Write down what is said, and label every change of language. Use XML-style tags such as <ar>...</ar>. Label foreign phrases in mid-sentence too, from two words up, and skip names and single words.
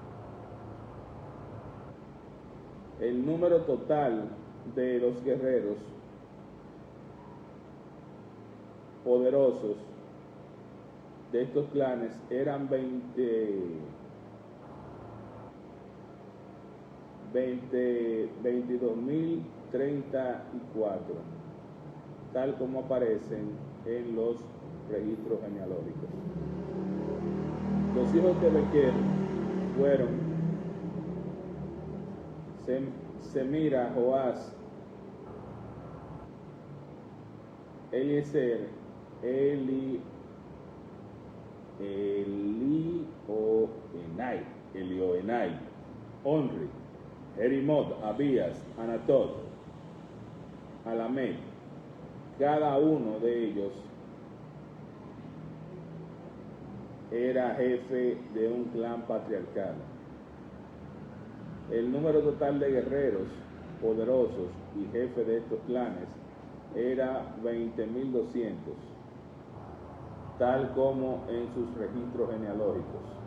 <es>El número total de los guerreros poderosos de estos clanes eran 22,034, tal como aparecen en los registros genealógicos. Los hijos de Bequer fueron Semira, Joás, Eliezer, Elioenai, Onri, Jerimot, Abías, Anatot, Alamed. Cada uno de ellos era jefe de un clan patriarcal. El número total de guerreros poderosos y jefe de estos clanes era 20,200, tal como en sus registros genealógicos.</es>